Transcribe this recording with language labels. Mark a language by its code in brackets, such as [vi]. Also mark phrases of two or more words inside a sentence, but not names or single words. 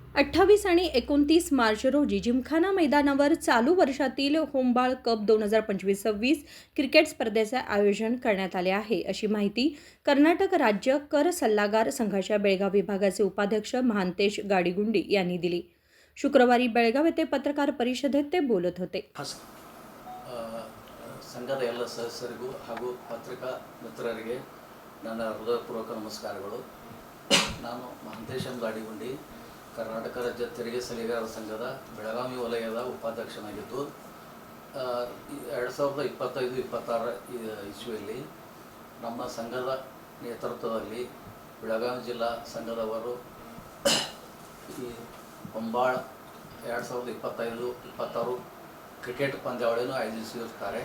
[mr] 28 आणि 29 मार्च रोजी जिमखाना मैदानावर चालू वर्षातील होमबाळ कप 2025-26 क्रिकेट स्पर्धेचे आयोजन करण्यात आले आहे, अशी माहिती कर्नाटक राज्य कर सल्लागार संघाच्या बेळगाव विभागाचे उपाध्यक्ष महांतेश गाडीगुंडी यांनी दिली. शुक्रवारी बेळगाव येथे पत्रकार परिषदेत ते बोलत होते. [kn] ಸಂಘದ ಎಲ್ಲ ಸದಸ್ಯರಿಗೂ ಹಾಗೂ ಪತ್ರಿಕಾ ಮಿತ್ರರಿಗೆ ನನ್ನ ಹೃದಯಪೂರ್ವಕ ನಮಸ್ಕಾರಗಳು. ನಾನು ಮಹಂತೇಶ್ ಗಾಡಿಗುಂಡಿ, ಕರ್ನಾಟಕ ರಾಜ್ಯ ತೆರಿಗೆ ಸಲಹೆಗಾರರ ಸಂಘದ ಬೆಳಗಾವಿ ವಲಯದ ಉಪಾಧ್ಯಕ್ಷನಾಗಿದ್ದು 2025-26 ಇಸ್ವಿಯಲ್ಲಿ ನಮ್ಮ ಸಂಘದ ನೇತೃತ್ವದಲ್ಲಿ ಬೆಳಗಾವಿ ಜಿಲ್ಲಾ ಸಂಘದವರು ಈ ಹೊಂಬಾಳ 2025-26 ಕ್ರಿಕೆಟ್ ಪಂದ್ಯಾವಳಿಯನ್ನು ಆಯೋಜಿಸಿರುತ್ತಾರೆ.